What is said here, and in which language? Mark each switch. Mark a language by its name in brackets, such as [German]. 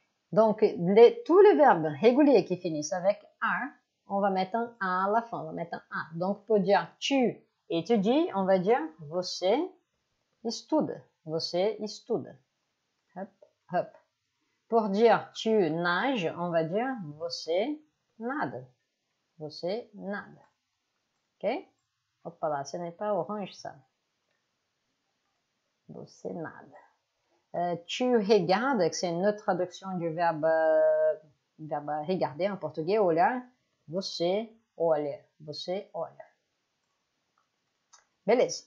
[French] Donc, tous les verbes réguliers qui finissent avec ar, on va mettre un A à la fin, on va mettre un A. Donc, pour dire tu Étudie, on va dire [Portuguese] você estuda. Você estuda. [French] Hop, hop. Pour dire tu nages, on va dire [Portuguese] você nada. Você nada. Ok? [French] Opa lá, ce n'est pas orange ça. [Portuguese] Você nada. [French] Tu regardes, que c'est une autre traduction du verbe regarder en portugais, olhar. [Portuguese] Você olha. Você olha. Beleza.